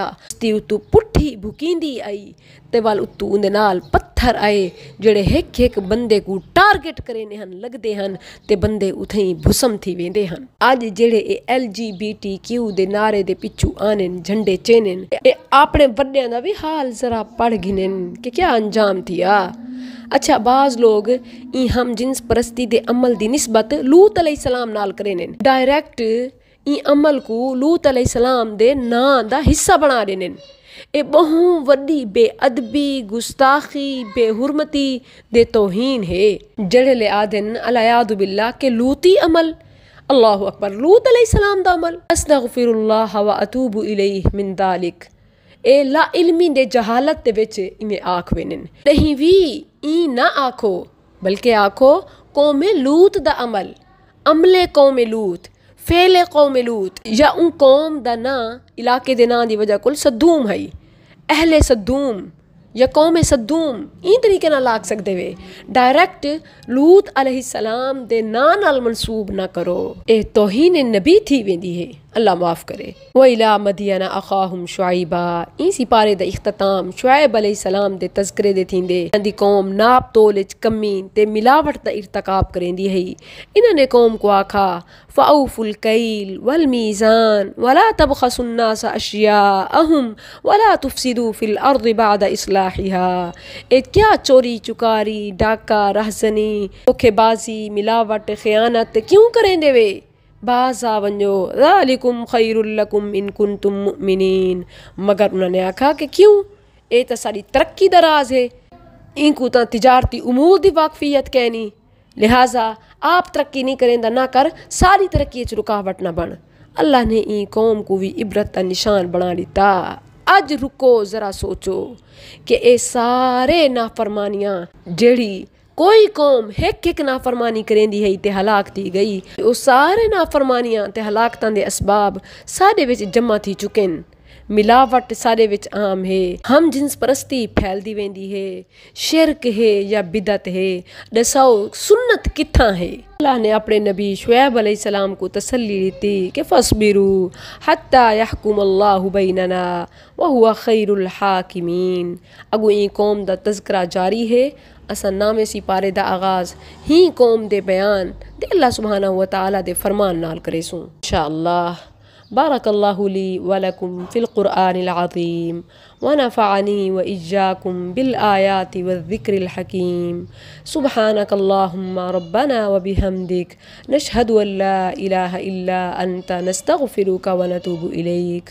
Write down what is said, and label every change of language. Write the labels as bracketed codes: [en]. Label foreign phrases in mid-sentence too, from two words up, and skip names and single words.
[skr] बस्ती उतू पुट्ठी भुकींदी आई ते वाल उतू उंदे नाल पत्थर आए जेड़े हिक हिक बंदे को टारगेट करेने हन लगदे हन ते बंदे उथई भुसम थी वेंदे हन। अज जेड़े LGBTQ दे नारे दे पिछू आने झंडे चेनेन ए अपने बड्डियां दा भी हाल जरा पढ़ गिनेन कि क्या अंजाम थिया। अच्छा बाज लोग ई हम जिन्स परस्ती दे अमल दी निस्बत लूत अलैहिस्सलाम नाल करेने डायरेक्ट ई अमल को लूत अलैहिस्सलाम दे नां दा हिस्सा बना देने। ए बहु वड्डी बेअदबी गुस्ताखी बेहुरमती दे तौहीन है। जड़े ले आदन [ar] العياذ بالله [skr] के लूती अमल [ar] الله أكبر [skr] लूत अलैहिस्सलाम दा अमल [ar] أستغفر الله وأتوب إليه من ذلك [skr] ए ला इल्मी दे जहालत दे विच इमें आख वेनन नहीं वी ई ना आखो बल्कि आखो कौमे लूत दा अमल अमले कौमे लूत फेले कौमे लूत या उन कौम दा ना इलाके दे ना दी वजह कुल सद्दूम है अहले सद्दूम या कौमे सद्दूम ई तरीके ना लाग सकते वे डायरेक्ट लूत अलैहिस्सलाम दे ना नाल मंसूब ना करो ए तौहीन नबी थी वेंदी है अल्लाह माफ़ करे। [ar] وإلى مدين أخاهم شعيبا [skr] ई सिपारे दा इख्तिताम शुआइब अलैहिस्सलाम दे तज़किरे दे थींदे दी कौम नाप तोल च कमी ते मिलावट दा इर्तिकाब करेंदी है। [ar] इन्होंने कौम को आखा فأوفوا الكيل والميزان ولا تبخسوا الناس أشياءهم ولا تفسدوا في الأرض بعد إصلاحها. [skr] ए क्या चोरी चुकारी डाका रहज़नी धोखेबाजी मिलावट ख़यानत क्यों करेंदे वे बाज़ा वंजो [ar] ذلكم خير لكم إن كنتم مؤمنين. [skr] मगर उन्होंने आखा कि क्यों ए तो सारी तरक्की दराज है इनको तो तिजारती उमूर दी वाकफियत कहनी लिहाजा आप तरक्की नहीं करेंदा ना कर सारी तरक्की च रुकावट ना बन। अल्लाह ने ई कौम को भी इबरत का निशान बना दिता। अज रुको जरा सोचो कि ए सारे नाफरमानियां जेड़ी कोई कौम हिक हिक नाफरमानी करेंदी है ते हलाक थी गई वो सारे नाफरमानियां ते हलाकतां दे असबाब साडे विच जमा थी चुकेन। मिलावट सारे विच आम है हम जिन्स परस्ती फैलदी वेंदी है शिरक है या बिदत है दसाओ सुन्नत किथा है। अल्लाह ने अपने नबी शुएब अलैहिस्सलाम को तसल्ली दी कि [ar] فاصبروا حتى يحكم الله بيننا وهو خير الحاكمين. [skr] अगो ई कौम दा तज़किरा जारी है असा नामे सिपारे दा आगाज़ ही कौम दे बयान दे अल्लाह [ar] سبحانه وتعالى [skr] दे फरमान नाल करेसूं इंशाअल्लाह। [ar] بارك الله لي ولكم في القرآن العظيم ونفعني وإياكم بالآيات والذكر الحكيم. سبحانك اللهم ربنا وبحمدك نشهد أن لا إله إلا أنت نستغفرك ونتوب إليك.